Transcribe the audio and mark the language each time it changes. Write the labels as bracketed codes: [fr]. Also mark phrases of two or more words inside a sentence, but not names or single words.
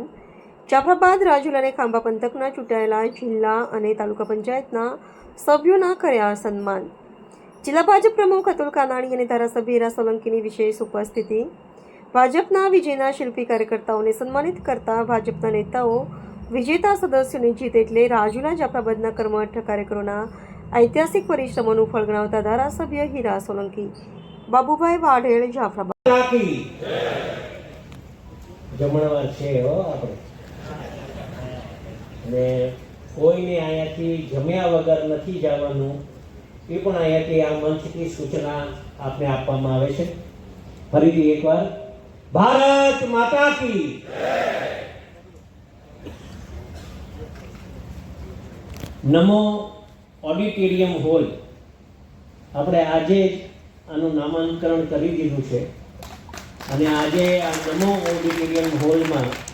[gu] જાફરાબાદ, રાજુલા અને ખાંભા પંથકના ચૂંટાયેલા જિલ્લા અને તાલુકા પંચાયતના સભ્યોના કર્યા સન્માન। જિલ્લા ભાજપ પ્રમુખ અતુલ કાનાણી અને ધારાસભ્ય હીરા સોલંકીની વિશેષ ઉપસ્થિતિ। ભાજપના વિજયના શિલ્પી કાર્યકર્તાઓને સન્માનિત કરતા ભાજપના નેતાઓ વિજેતા સદસ્યોની જીત એટલે રાજુલા જાફરાબાદના કર્મઠ કાર્યકરોના ઐતિહાસિક પરિશ્રમો ફળ ગણાવતા ધારાસભ્ય હીરા સોલંકી, બાબુભાઈ વાઢેલ, જાફરાબાદ। જમણવાર છે હો આપણે ને કોઈને અહીંયાથી જમ્યા વગર નથી જવાનું, એ પણ અહીંયાથી આ મંચથી સૂચના આપને આપવામાં આવે છે। ફરીથી એકવાર [hi] भारत माता की [gu] નમો ઓડિટોરિયમ હોલ આપણે આજે આનું નામાંકરણ કરી દીધું છે અને આજે આ નમો ઓડિટોરિયમ હોલમાં